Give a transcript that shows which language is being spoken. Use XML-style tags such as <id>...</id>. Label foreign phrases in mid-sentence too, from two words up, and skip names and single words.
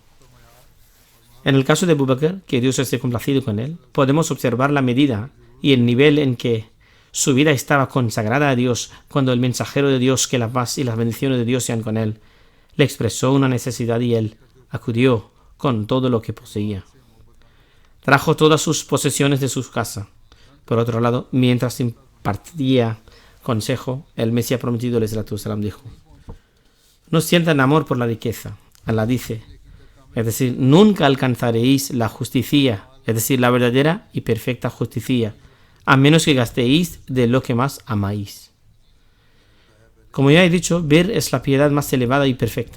<es>En el caso de Abu Bakr, que Dios esté complacido con él, podemos observar la medida y el nivel en que su vida estaba consagrada a Dios cuando el mensajero de Dios, que la paz y las bendiciones de Dios sean con él, le expresó una necesidad y él acudió con todo lo que poseía. Trajo todas sus posesiones de su casa. Por otro lado, mientras impartía consejo, el Mesías prometido,</es> <ar>عليه الصلاة والسلام,</ar> <es>dijo: no sientan amor por la riqueza. Allah dice, es decir, nunca alcanzaréis la justicia, es decir, la verdadera y perfecta justicia, a menos que gastéis de lo que más amáis. Como ya he dicho, ver es la piedad más elevada y perfecta.</es>